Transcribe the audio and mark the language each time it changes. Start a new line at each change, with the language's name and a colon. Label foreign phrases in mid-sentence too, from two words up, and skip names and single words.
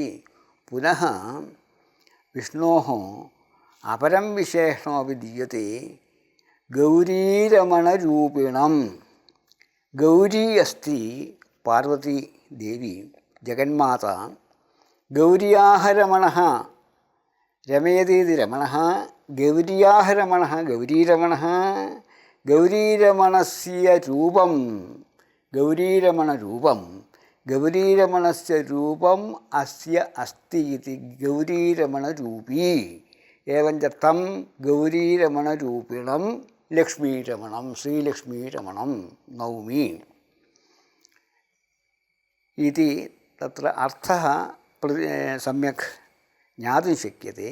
Sanskrit: पुनः विष्णोः अपरं विशेषणमपि दीयते गौरीरमणरूपिणं। गौरी अस्ति पार्वती देवी जगन्माता। गौर्याः रमणः രമയതീതി രമണഃ ഗൗര്യാഹ രമണഃ ഗൗരീരമണഃ ഗൗരീരമണസ്യ രൂപം ഗൗരീരമണരൂപം ഗൗരീരമണസ്യ രൂപം അസ്യ അസ്തി ഇതി ഗൗരീരമണരൂപീ ഏവഞ്ച തം ഗൗരീരമണരൂപിണം ലക്ഷ്മീരമണം ശ്രീലക്ഷ്മീരമണം നൗമി ഇതി തത്ര അർത്ഥഃ സമ്യക് ജ്ഞാതും ശക്യത്തെ